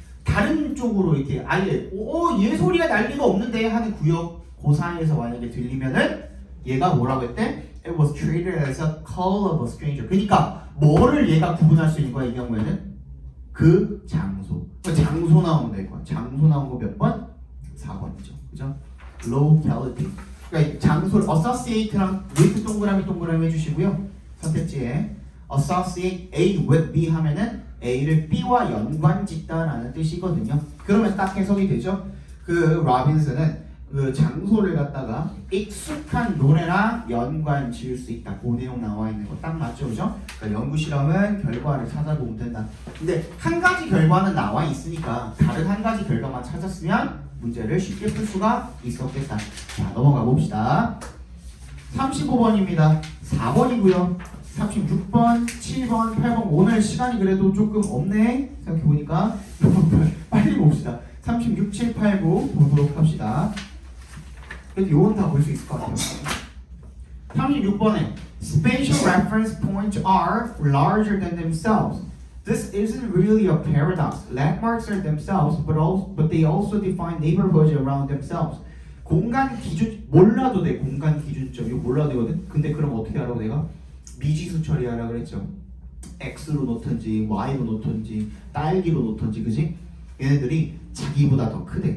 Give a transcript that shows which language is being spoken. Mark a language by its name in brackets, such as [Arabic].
[Korean] 다른 쪽으로 이렇게 아예 얘 소리가 날 리가 없는데 하는 구역 그 사이에서 만약에 들리면은 얘가 뭐라고 했대? [English] It was treated as a call of a stranger. [Korean] 그러니까 뭐를 얘가 구분할 수 있는 거야 이 경우에는? 그 장소. 장소 나오면 될 거야. 장소 나온 거 몇 번? 4번이죠. 그죠? locality. 그러니까 장소를 associate랑 with 동그라미 해주시고요. 선택지에 associate A with B 하면은 A를 B와 연관짓다라는 뜻이거든요. 그러면 딱 해석이 되죠. 그 로빈슨은 그 장소를 갖다가 익숙한 노래랑 연관 지을 수 있다. 그 내용 나와 있는 거 딱 맞죠, 그죠? 그러니까 연구 실험은 결과를 찾아보면 된다. 근데 한 가지 결과는 나와 있으니까 다른 한 가지 결과만 찾았으면 문제를 쉽게 풀 수가 있었겠다. 자, 넘어가 봅시다. 35번입니다. 4번이고요. 36번, 7번, 8번. 오늘 시간이 그래도 조금 없네. 생각해보니까 빨리 봅시다. 36, 7, 8, 9 보도록 합시다. 그래도 요건 다 볼 수 있을 것 같아요. [English] 36번에 Spatial reference points are larger than themselves. This isn't really a paradox. Landmarks are themselves, but they also define neighborhoods around themselves. [Korean] 공간 기준 몰라도 돼. 공간 기준점 이거 몰라도 되거든. 근데 그럼 어떻게 하라고 내가 미지수 처리하라 그랬죠. X로 놓든지 Y로 놓든지 딸기로 놓든지 그지? 얘네들이 자기보다 더 크대.